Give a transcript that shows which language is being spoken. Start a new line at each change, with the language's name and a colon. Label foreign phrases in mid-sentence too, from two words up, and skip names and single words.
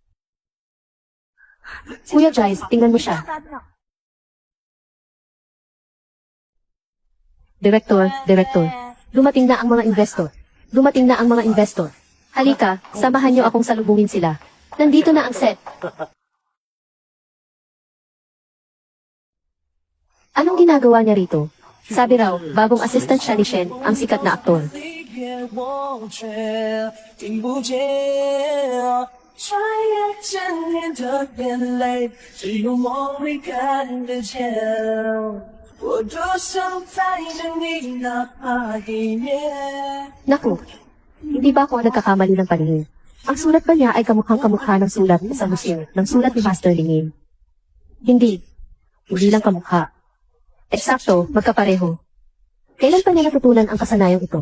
Filipino: Kuya Jice, tingnan mo siya. Director, dumating na ang mga investor. Halika, samahan niyo akong salubungin sila. Nandito na ang set. Anong ginagawa niya rito? Sabi raw, bagong assistant siya ni Shen, ang sikat na aktor.
Chinese: 我却听不见。穿越千年的眼泪，只有梦里看得见。我多想再等你哪怕一年。
Filipino: Naku, hindi ba ako nagkakamali ng paningin? Ang sulat ba niya ay kamukhang-kamukha ng sulat sa museo ng sulat ni Master Lingin? Hindi. Hindi lang kamukha. Eksakto, magkapareho. Kailan pa niya natutunan ang kasanayang ito?